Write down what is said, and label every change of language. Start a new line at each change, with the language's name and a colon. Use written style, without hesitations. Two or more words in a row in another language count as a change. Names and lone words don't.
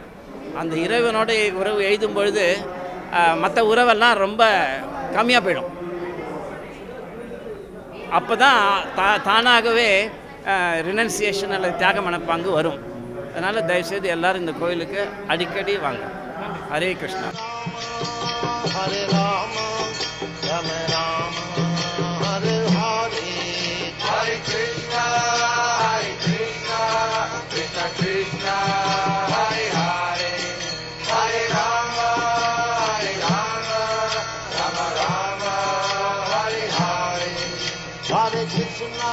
Tamil: அந்த இறைவனோட உறவு எய்தும் பொழுது மற்ற உறவெல்லாம் ரொம்ப கம்மியாக போயிடும். அப்போ தான் தானாகவே ரினன்சியேஷன் அல்லது தியாக மனப்பாங்கு வரும். அதனால் தயவுசெய்து எல்லோரும் இந்த கோயிலுக்கு அடிக்கடி வாங்க.
Sanskrit: हरे कृष्णा. हरे राम राम राम हरे हरे, हरे कृष्णा कृष्णा कृष्णा हरे हरे, हरे राम राम राम हरे हरे, हरे कृष्णा